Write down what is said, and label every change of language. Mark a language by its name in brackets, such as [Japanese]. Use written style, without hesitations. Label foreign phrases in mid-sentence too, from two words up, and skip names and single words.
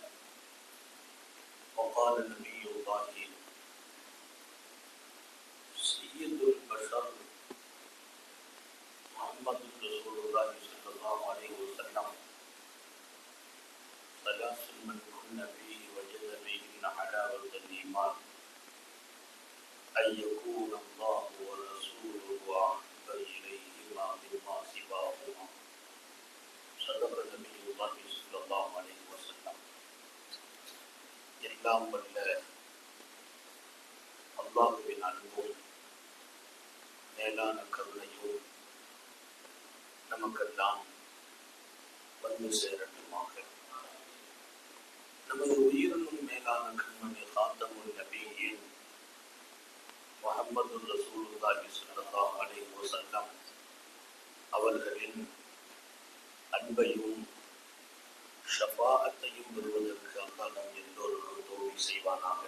[Arabic] وقال نبي الله سيد البشر محمد رسول الله صلى الله عليه وسلم ثلاث من كن فيه وجد بهن حلاوة الإيمان أن يكون الله ورسوله أحب إليهما مما سواهما. صدق نبي الله صلى الله عليه وسلم. [Tamil] எல்லாம் வல்ல அல்லாஹ்வின் அன்பும் மேலான கருணையும் நமக்கெல்லாம் வந்து சேரட்டுமாக. நமது உயிரினும் மேலான கண்மணி காத்தமுல் நபியின் முஹம்மது [Arabic] رسول الله صلى الله عليه وسلم [Tamil] அவர்களின் அன்பையும் ஷஃபாஅத்தையும் பெறுவதற்கு அல்லாஹ் நம் எல்லோருக்கும் தௌஃபீக் செய்வானாக.